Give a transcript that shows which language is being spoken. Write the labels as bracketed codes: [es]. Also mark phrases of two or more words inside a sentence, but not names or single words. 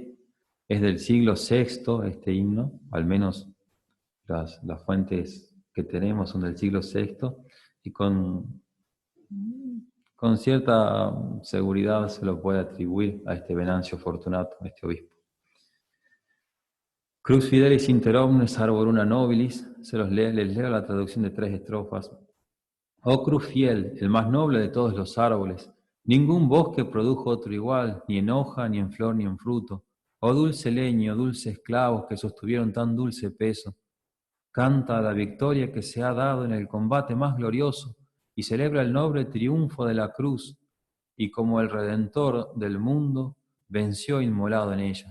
[es] Es del siglo VI este himno, al menos las fuentes que tenemos son del siglo VI, y con cierta seguridad se lo puede atribuir a este Venancio Fortunato, a este obispo. [la] Crux Fidelis inter omnes arboruna nobilis, [es] les leo la traducción de 3 estrofas. Oh cruz fiel, el más noble de todos los árboles, ningún bosque produjo otro igual, ni en hoja, ni en flor, ni en fruto. Oh dulce leño, dulces clavos que sostuvieron tan dulce peso. Canta la victoria que se ha dado en el combate más glorioso y celebra el noble triunfo de la cruz, y como el Redentor del mundo, venció inmolado en ella.